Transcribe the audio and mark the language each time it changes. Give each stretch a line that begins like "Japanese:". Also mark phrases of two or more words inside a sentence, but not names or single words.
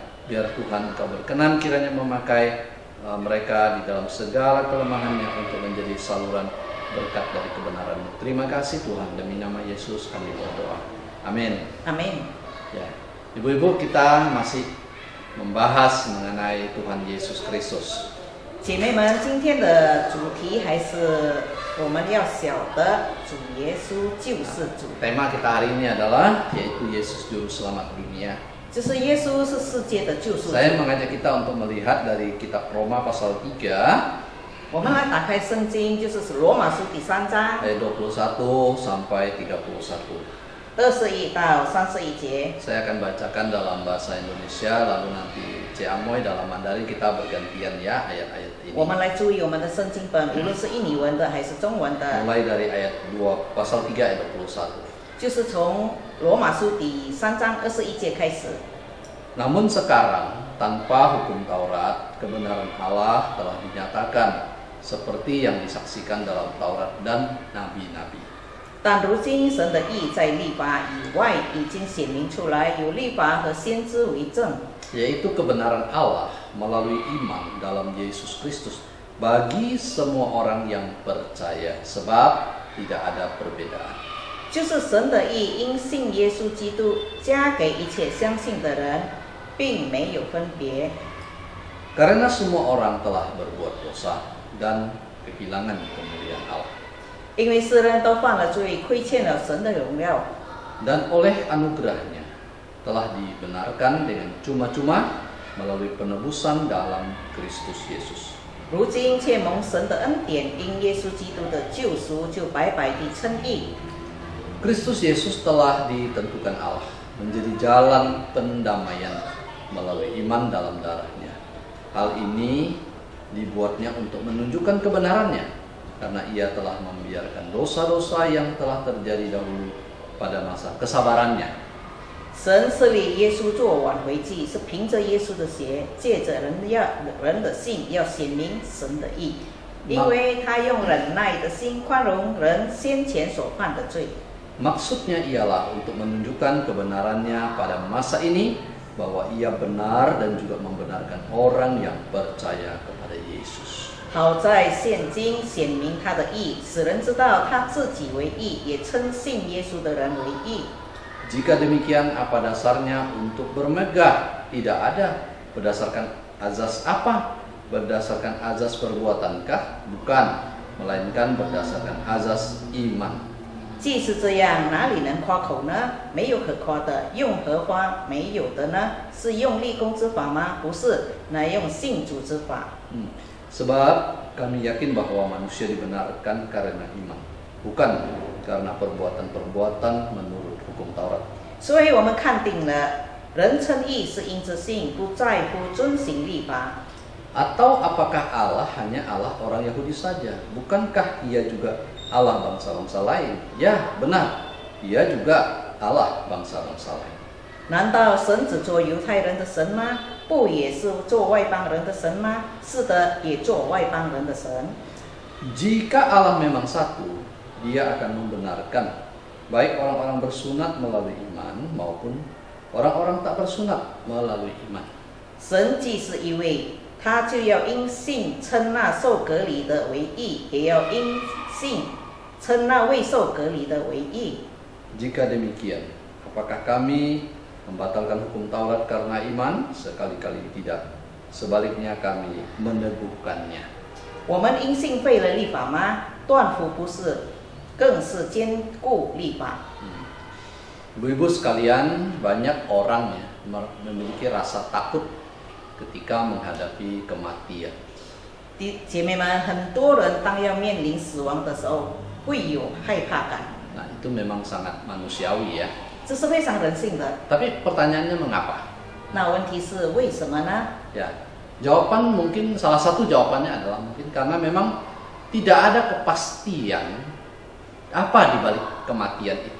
Indonesian: Biar Tuhan Engkau berkenan kiranya memakai mereka di dalam segala kelemahannya untuk menjadi saluran berkat dari kebenaran-Mu. Terima kasih Tuhan, demi nama Yesus kami berdoa. Amin. Amin。 Ya, Ibu-ibu, kita masih membahas mengenai Tuhan Yesus Kristus.
Chinese: 姐妹们，今天的主题还是我们要晓得主耶稣就是主，
Indonesian: Tema kita hari ini adalah yaitu Yesus Juru Selamat dunia.
Chinese: 就是耶稣是世界的救赎主。
Indonesian: Saya mengajak kita untuk melihat dari kitab Roma pasal 3
Chinese: 我们来打开圣经，就是罗马书第3章
Indonesian: ayat 21 sampai 31.
Chinese: 21 到31节。
Indonesian: Saya akan bacakan dalam bahasa Indonesia, lalu nanti Ciamoy dalam Mandarin kita bergantian ya ayat-ayat ini.
Chinese: 我们来注意我们的圣经本，无论是印尼文的还是中文的，
Indonesian: Mulai dari ayat 2 pasal 3 ayat 21.
Chinese: 就是从罗马书第3章21节开始。
Indonesian: Namun sekarang tanpa hukum Taurat, kebenaran Allah telah dinyatakan seperti yang disaksikan dalam Taurat dan nabi-nabi.
Chinese: 但如今神的义在律法以外已经显明出来，有律法和先知为证，
Indonesian: Yaitu kebenaran Allah melalui iman dalam Yesus Kristus bagi semua orang yang percaya, sebab tidak ada perbedaan.
Chinese: 就是神的义因信耶稣基督加给一切相信的人，并没有分别。
Indonesian: Karena semua orang telah berbuat dosa dan kehilangan kemuliaan Allah.
Chinese: 因为世人都犯了罪，亏欠了神的荣耀，
Indonesian: Dan oleh anugerahnya telah dibenarkan dengan cuma-cuma melalui penebusan dalam Kristus Yesus.
Chinese: 如今却蒙神的恩典，因耶稣基督的救赎，就白白地称义。
Indonesian: Kristus Yesus telah ditentukan Allah menjadi jalan pendamaian melalui iman dalam darahnya. Hal ini dibuatnya untuk menunjukkan kebenarannya, karena ia telah membiarkan dosa-dosa yang telah terjadi dahulu pada masa kesabarannya.
Chinese: 神设立耶稣做挽回祭，是凭着耶稣的血，借着人的信，要显明神的义，因为他用忍耐的心宽容人先前所犯的罪。
Indonesian: Maksudnya ialah untuk menunjukkan kebenarannya pada masa ini, bahwa ia benar dan juga membenarkan orang yang percaya kepada Yesus.
Chinese: 好在现今显明他的义，使人知道他自己为义，也称信耶稣的人为义。
Indonesian: Jika demikian, apa dasarnya untuk bermegah? Tidak ada. Berdasarkan azas apa? Berdasarkan azas perbuatankah? Bukan, melainkan berdasarkan azas iman.
Chinese: 既是这样，哪里能夸口呢？没有可夸的，用何夸没有的呢？是用立功之法吗？不是，乃用信主之法。
Indonesian: Sebab kami yakin bahwa manusia dibenarkan karena iman, bukan karena perbuatan-perbuatan menurut hukum Taurat.
Chinese: 所以我们看定了，人称义是因着信，不在乎遵行律法。
Indonesian: Atau apakah Allah hanya Allah orang Yahudi saja? Bukankah ia juga Allah bangsa-bangsa lain? Ya, benar. Ia juga Allah bangsa-bangsa lain.
Chinese: 难道神只做犹太人的神吗？不也是做外邦人的神吗？是的，也做外邦人的神。
Indonesian: Jika Allah memang satu, Dia akan membenarkan baik orang-orang bersunat melalui iman maupun orang-orang tak bersunat melalui iman.
Chinese: 神既是一位， 他就要因信称那受隔离的为义，也要因信称那未受隔离的为义。
Indonesian: Jika demikian, apakah kami membatalkan hukum Taurat karena iman? Sekali-kali tidak. Sebaliknya kami meneguhkannya.
Chinese: 我们因信废了律法吗？断乎不是，更是坚固律法。
Indonesian: Ibu-ibu sekalian, banyak orang ya memiliki rasa takut ketika menghadapi kematian.
Chinese: 姐妹们，很多人当要面临死亡的时候，会有害怕感。
Indonesian: Nah, itu memang sangat manusiawi ya.
Chinese: 这是非常人性的。
Indonesian: Tapi pertanyaannya mengapa?
Chinese: 那问题是为什么呢？
Indonesian: Ya, jawaban mungkin salah satu jawabannya adalah mungkin karena memang tidak ada kepastian apa di balik kematian itu.